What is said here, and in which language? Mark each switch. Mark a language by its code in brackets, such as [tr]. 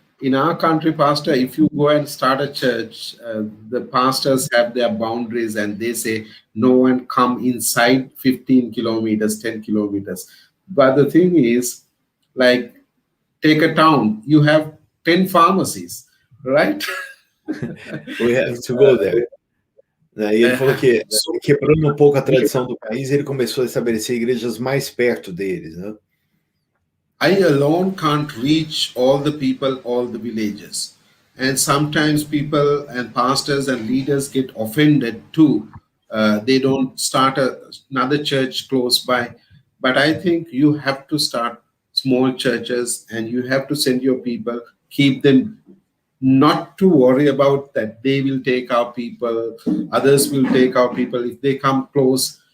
[en] In our country, Pastor, if you go and start a church, the pastors have their boundaries and they say no one come inside 15 kilometers, 10 kilometers. But the thing is, like, take a town, you have 10 pharmacies, right? We have to go there. [pt] E ele falou que, [en] So [pt] quebrando um pouco a tradição do país, ele começou a estabelecer igrejas mais perto deles, né? [en] I alone can't reach all the people, all the villages. And sometimes people and pastors and leaders get offended too. They don't start another church close by. But I think you have to start small churches and you have to send your people, keep them, not to worry about that they will take our people, others will take our people if they come close.